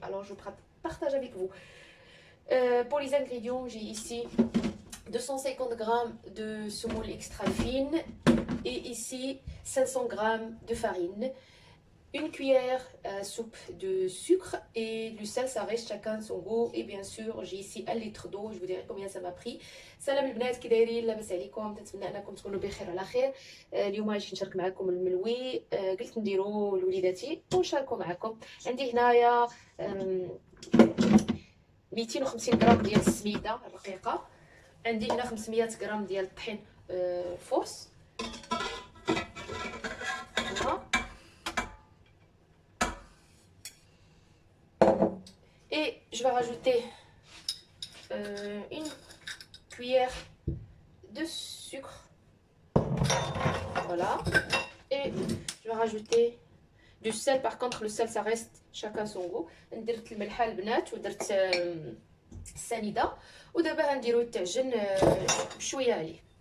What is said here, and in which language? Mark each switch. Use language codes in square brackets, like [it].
[fr] Alors, je partage avec vous. Pour les ingrédients, j'ai ici 250 g de semoule extra fine et ici 500 g de farine. Une cuillère à soupe de sucre et du sel, ça reste chacun son goût. Et bien sûr, j'ai ici 1 litre d'eau, je vous dirai combien ça m'a pris. [ar] سلام البنات، كي دايرين؟ لاباس عليكم؟ تنتمنى انكم تكونوا بخير على خير. اليوم غادي نشارك معكم الملوي. قلت نديرو لوليداتي ونشاركو معكم. عندي هنايا 250 غرام ديال السميده الرقيقه. عندي هنا 500 غرام ديال الطحين فورس. [fr] Et je vais rajouter une cuillère de sucre. Voilà. Et je vais rajouter du sel. Par contre, le sel, ça reste chacun son goût. [ar] درت الملحة البنات ودرت السنيدة. ودابا غنديرو التعجن بشوية عليه.